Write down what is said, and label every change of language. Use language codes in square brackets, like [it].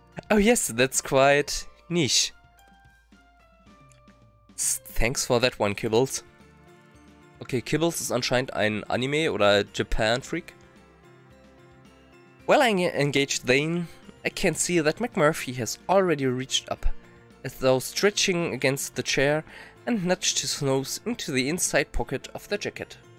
[en] Oh yes, that's quite niche. Thanks for that one, Kibbles. [de] Okay, Kibbles ist anscheinend ein Anime- oder Japan-Freak. [en] While I engage Zane, I can see that McMurphy has already reached up, as though stretching against the chair, and nudged his nose into the inside pocket of the jacket.